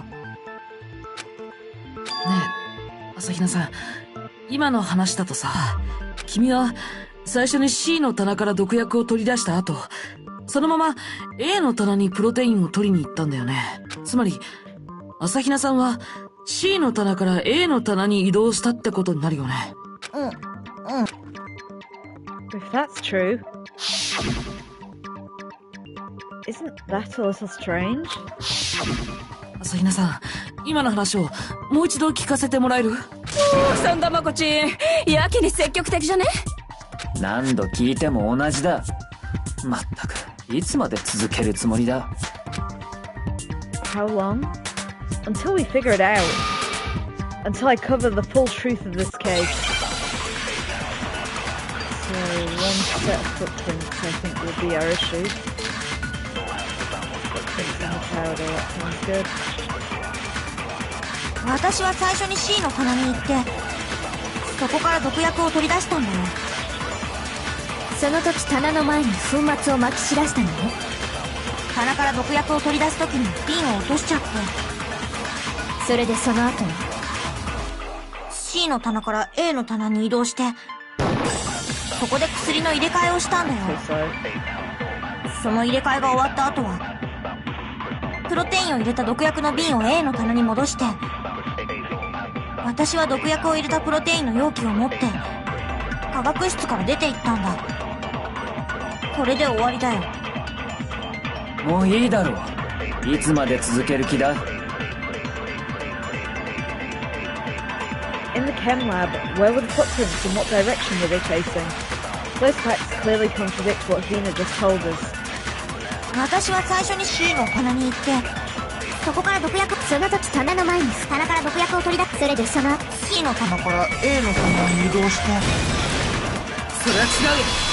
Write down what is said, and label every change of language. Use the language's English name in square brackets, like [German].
[Japanese] ねえ朝比奈さん、今の話だとさ、君は最初に C の棚から毒薬を取り出した後、そのまま A の棚にプロテインを取りに行ったんだよね。つまり朝比奈さんは C の棚から A の棚に移動したってことになるよね。 [English] If that's true, isn't that a little strange? [Japanese] 朝比奈さん、今の話をもう一度聞かせてもらえる？そんだまこちん、やけに積極的じゃね？何度聞いても同じだ。まったく、いつまで続けるつもりだ。 [English] How long? Until we figure it out. Until I cover the full truth of this case. So, one set of footprints I think will be our issue. Footprints in the powder, that sounds good. [Japanese] 私は最初に C の棚に行って、そこから毒薬を取り出したんだよ。その時棚の前に粉末をまき散らしたのね。棚から毒薬を取り出す時に瓶を落としちゃって、それでその後に C の棚から A の棚に移動して、そこで薬の入れ替えをしたんだよ。その入れ替えが終わった後は、プロテインを入れた毒薬の瓶を A の棚に戻して、私は毒薬を入れたプロテインの容器を持って科学室から出て行ったんだ。これで終わりだよ。もういいだろう。いつまで続ける気だ？ [English] In the chem lab, where were the footprints and what direction were they facing? Those facts clearly contradict what Hina just told us. [Japanese] 私は最初に C の棚に行って、そこから毒薬その時棚の前に棚から毒薬を取り出す。それでその後 C の棚から A の棚に移動して。それは違うよ。